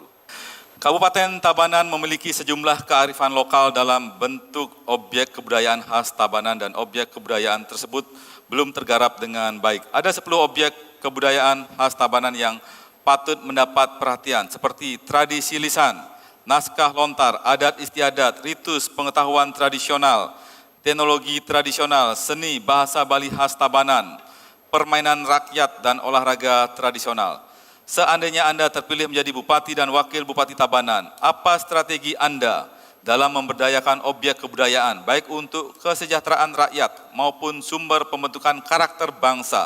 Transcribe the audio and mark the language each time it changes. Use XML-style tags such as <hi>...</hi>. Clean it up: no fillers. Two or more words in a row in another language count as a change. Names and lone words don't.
<id>Kabupaten Tabanan memiliki sejumlah kearifan lokal dalam bentuk objek kebudayaan khas Tabanan dan objek kebudayaan tersebut belum tergarap dengan baik. Ada 10 objek kebudayaan khas Tabanan yang patut mendapat perhatian seperti tradisi lisan, naskah lontar, adat istiadat, ritus pengetahuan tradisional, teknologi tradisional, seni bahasa Bali khas Tabanan, permainan rakyat dan olahraga tradisional. Seandainya Anda terpilih menjadi Bupati dan Wakil Bupati Tabanan, apa strategi Anda dalam memberdayakan objek kebudayaan, baik untuk kesejahteraan rakyat maupun sumber pembentukan karakter bangsa?</id>